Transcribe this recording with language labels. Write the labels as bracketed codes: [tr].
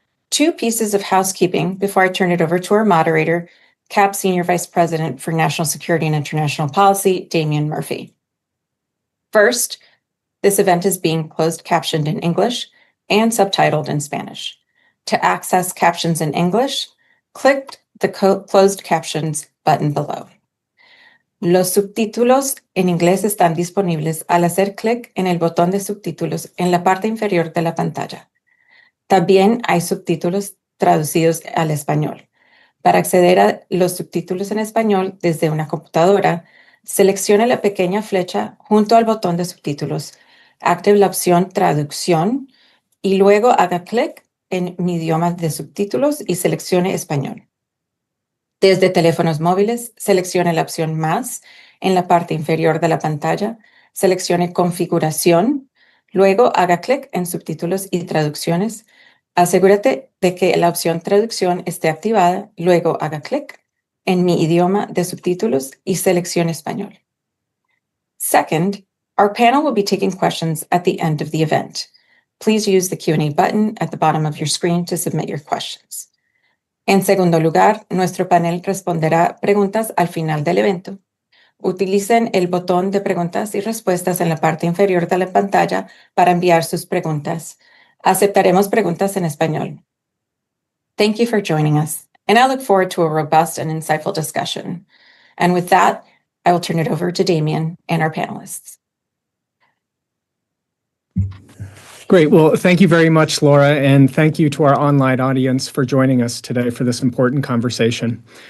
[en] 2 pieces of housekeeping before I turn it over to our moderator, CAP Senior Vice President for National Security and International Policy, Damian Murphy. First, this event is being closed captioned in English and subtitled in Spanish. To access captions in English, click the closed captions button below. [es] Los subtítulos en inglés están disponibles al hacer clic en el botón de subtítulos en la parte inferior de la pantalla. También hay subtítulos traducidos al español. Para acceder a los subtítulos en español desde una computadora, seleccione la pequeña flecha junto al botón de subtítulos, active la opción Traducción y luego haga clic en Mi idioma de subtítulos y seleccione Español. Desde teléfonos móviles, seleccione la opción Más en la parte inferior de la pantalla, seleccione Configuración, luego haga clic en Subtítulos y Traducciones. Asegúrate de que la opción Traducción esté activada, luego haga clic en Mi idioma de subtítulos y seleccione Español. [en] Second, our panel will be taking questions at the end of the event. Please use the Q&A button at the bottom of your screen to submit your questions. [es] En segundo lugar, nuestro panel responderá preguntas al final del evento. Utilicen el botón de preguntas y respuestas en la parte inferior de la pantalla para enviar sus preguntas. Aceptaremos preguntas en español. [en] Thank you for joining us, and I look forward to a robust and insightful discussion. And with that, I will turn it over to Damien and our panelists. Great. Well, thank you very much, Laura, and thank you to our online audience for joining us today for this important conversation.